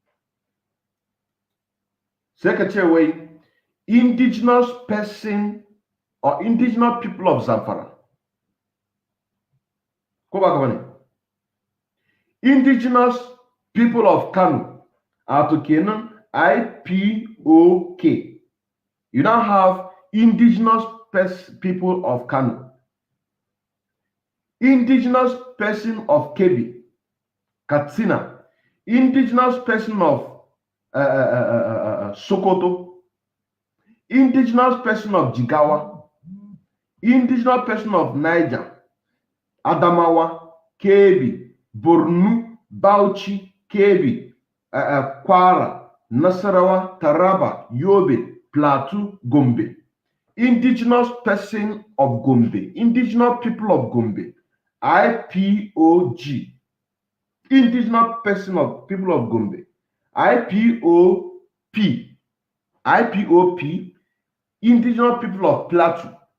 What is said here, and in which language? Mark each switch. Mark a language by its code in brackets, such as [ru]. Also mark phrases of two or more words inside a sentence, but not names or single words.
[en] Secretary, indigenous person or indigenous people of Zamfara. Go back one. Indigenous people of Kano are to Kenan IPOK. You now have indigenous people of Kano. Indigenous person of Kebbi, Katsina, indigenous person of Sokoto, indigenous person of Jigawa, indigenous person of Niger, Adamawa, Kebbi, Borno, Bauchi, Kebbi, Kwara, Nasarawa, Taraba, Yobe, Plateau, Gombe. Indigenous person of Gombe, indigenous people of Gombe. IPOG, indigenous person of people of Gombe. IPOP, indigenous people of Plateau.